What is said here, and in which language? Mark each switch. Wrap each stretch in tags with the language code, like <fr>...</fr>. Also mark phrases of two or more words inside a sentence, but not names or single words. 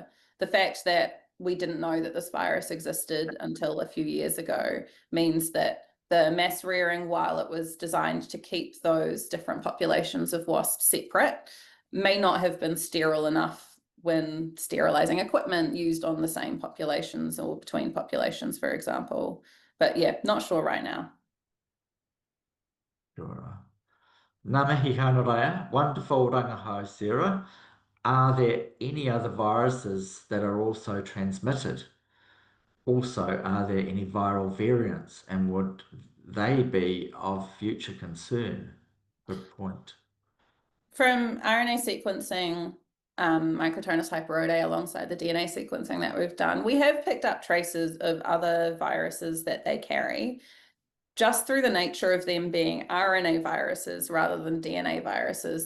<en>The fact that we didn't know that this virus existed until a few years ago means that the mass rearing, while it was designed to keep those different populations of wasps separate, may not have been sterile enough when sterilizing equipment used on the same populations or between populations, for example. But yeah, not sure right now. Sure.</en> <mi>Ngā mihi hanarea,</mi> <en>wonderful Rangahau Sarah. Are there any other viruses that are also transmitted? Also, are there any viral variants and would they be of future concern? Good point. From RNA sequencing, Microtonus hyperoideae alongside the DNA sequencing that we've done, we have picked up traces of other viruses that they carry, just through the nature of them being RNA viruses rather than DNA viruses.</en>